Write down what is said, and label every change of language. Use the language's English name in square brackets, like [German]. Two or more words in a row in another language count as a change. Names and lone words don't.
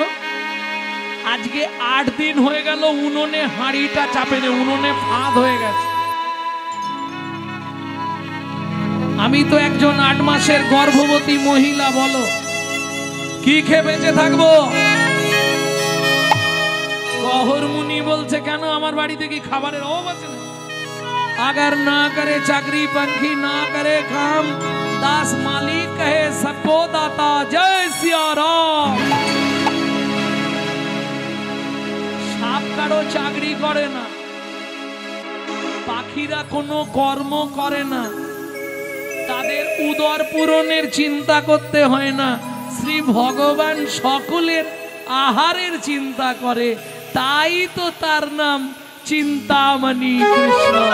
[Bangla] আজকে 8 দিন হয়ে গেল উনুনে হাঁড়িটা চাপে নে, উনুনে ফাঁদ হয়ে গেছে। আমি তো একজন 8 মাসের গর্ভবতী মহিলা, বলো কি খেয়ে বেঁচে থাকবো? কহর মুনি বলছে কেন আমার বাড়িতে কি খাবারের অভাব আছে না? [Hindi] अगर ना करे चाकरी पंखी ना करे काम दास मालिक कहे सबको दाता जय सिया राम। [Bangla] সাপ কারো চাকরি করে না, পাখিরা কোনো কর্ম করে না, তাদের উদর পূরণের চিন্তা করতে হয় না। শ্রী ভগবান সকলের আহারের চিন্তা করে, তাই তো তার নাম চিন্তামণি কৃষ্ণ।